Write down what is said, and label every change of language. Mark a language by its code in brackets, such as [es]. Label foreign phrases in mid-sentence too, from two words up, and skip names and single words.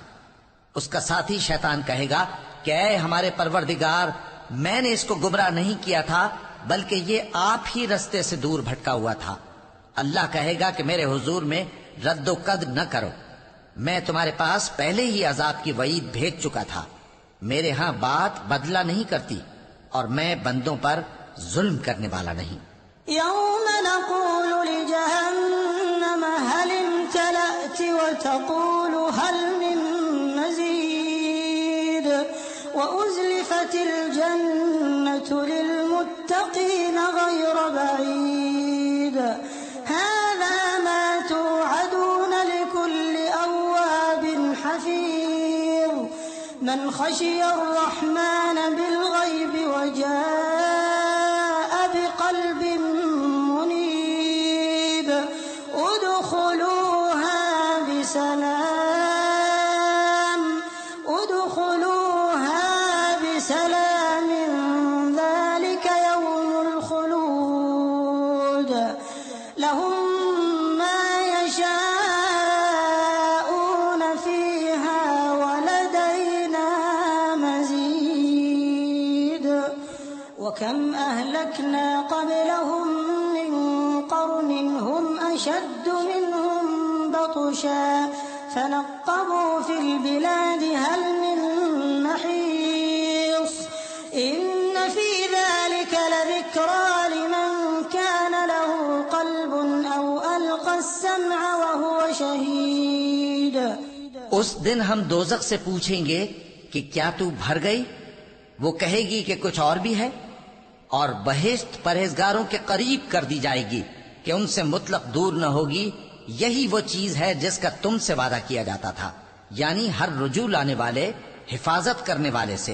[ur] اس کا ساتھی شیطان کہے گا کہ اے ہمارے پروردگار، میں نے اس کو گمراہ نہیں کیا تھا، بلکہ یہ آپ ہی رستے سے دور بھٹکا ہوا تھا. اللہ کہے گا کہ میرے حضور میں ردو کد نہ کرو، میں تمہارے پاس پہلے ہی عذاب کی وعید بھیج چکا تھا. میرے یہاں بات بدلا نہیں کرتی اور میں بندوں پر ظلم کرنے والا نہیں. [ar] يوم نقول لجهنم هل امتلأت وتقول هل من مزيد وأزلفت الجنة للمتقين غير بعيد هذا ما توعدون لكل أواب حفيظ من خشي الرحمن بالغيب وجاء بقلب منيب ادخلوها بسلام ذلك يوم الخلود لهم ما يشاءون فيها ولدينا مزيد وكم أهلكنا قبلهم من قرن هم أشد منهم بطشا فنقبوا في البلاد هل من محيص إن في ذلك لذكرى لمن كان له قلب أو ألقى السمع وهو شهيد. [ur] اس دن ہم دوزخ سے پوچھیں گے کہ کیا تو بھر گئی? وہ کہے گی کہ کچھ اور بھی ہے. اور بہشت پرہیزگاروں کے قریب کر دی جائے گی کہ ان سے مطلق دور نہ ہوگی. یہی وہ چیز ہے جس کا تم سے وعدہ کیا جاتا تھا، یعنی ہر رجوع لانے والے، حفاظت کرنے والے سے.